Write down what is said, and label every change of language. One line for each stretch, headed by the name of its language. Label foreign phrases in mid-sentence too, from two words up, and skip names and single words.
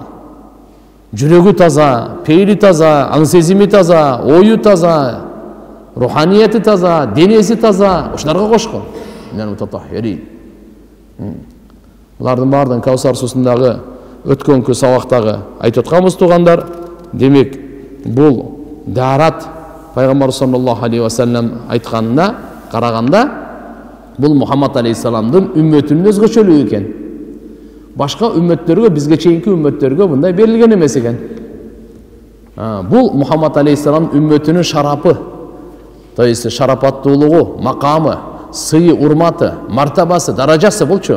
Kyrgyz: Жүрөгү таза, пейли таза, аң сезими таза, ою таза, руханияти таза, денеси таза, ушуларга кошкун.
Arabic: من المتطهرين.
Kyrgyz: Булардын баардыгын Каусар суусундагы өткөнкү сабактагы айтып атканбыз туугандар. Демек, бул дарат пайгамбар
Arabic: صلى الله عليه وسلم
Kyrgyz: айтканына караганда, бул Мухаммад алейхиссаламдын үммөтүнүн өзгөчөлүгү экен. Башка үммөттөргө, бизге чейинки үммөттөргө мындай берилген эмес экен. Бул Мухаммад алейхиссалам үммөтүнүн шарапы,
Russian: то есть
Kyrgyz: шарапаттуулугу, макамы, сыйы, урматы, мартабасы, даражасы булчу.